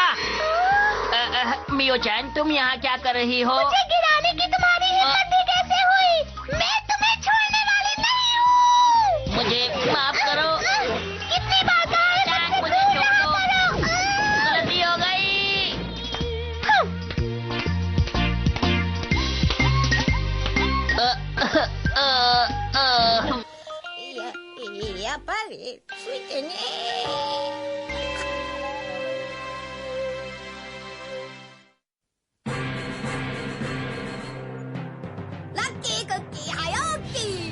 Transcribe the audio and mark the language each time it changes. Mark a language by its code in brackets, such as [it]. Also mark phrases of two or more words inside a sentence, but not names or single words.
[hi] मियो चैन, तुम यहाँ क्या कर रही हो? मुझे गिराने की तुम्हारी हिम्मत भी कैसे हुई? मैं तुम्हें छोड़ने वाली नहीं हूँ। मुझे माफ करो। कितनी बार कहा है मुझे छोड़ो, गलती हो गई। [ja] やっぱりついてね。ラッキークッキー早起き。